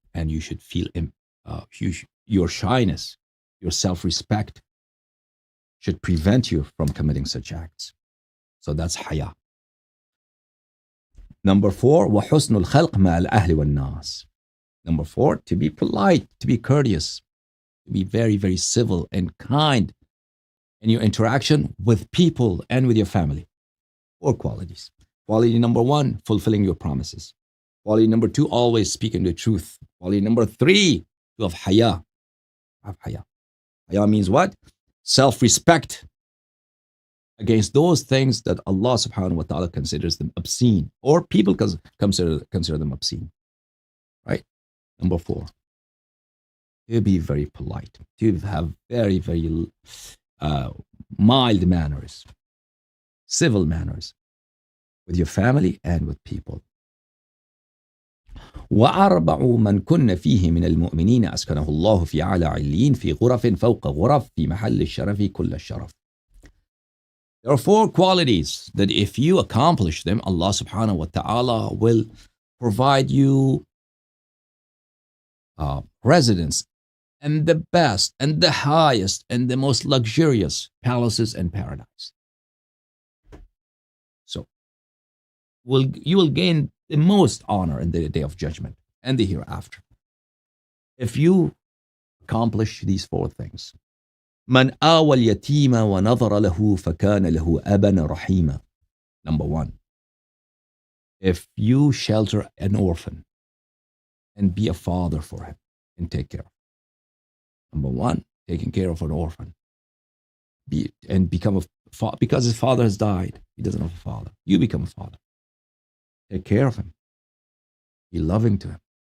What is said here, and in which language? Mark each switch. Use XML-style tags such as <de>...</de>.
<en>And you should feel your shyness, your self-respect should prevent you from committing such acts. So that's haya. Number 4,</en> <ar>وحسن الخلق مع الأهل والناس.</ar> <en>Number 4, to be polite, to be courteous, to be very, very civil and kind in your interaction with people and with your family. 4 qualities. Quality number 1, fulfilling your promises. Quality number 2, always speaking the truth. Quality number 3, to have haya. Have haya. Haya means what? Self-respect against those things that Allah subhanahu wa ta'ala considers them obscene, or people consider them obscene. Right? Number 4, to be very polite, to have very, very mild manners, civil manners with your family and with people.</en> <ar>وأربع من كن فيه من المؤمنين أسكنه الله في أعلى عليين في غرف فوق غرف في محل الشرف كل الشرف.</ar> <en>There are 4 qualities that if you accomplish them, Allah subhanahu wa ta'ala will provide you residence and the best and the highest and the most luxurious palaces and paradise. So you will gain the most honor in the day of judgment and the hereafter if you accomplish these 4 things.</en> <ar>من آوى اليتيم ونظر له فكان له أبا رحيما.</ar> <en>Number 1, if you shelter an orphan and be a father for him and take care of him. Number 1, taking care of an orphan. Become a father, because his father has died. He doesn't have a father. You become a father. Take care of him. Be loving to him.</en>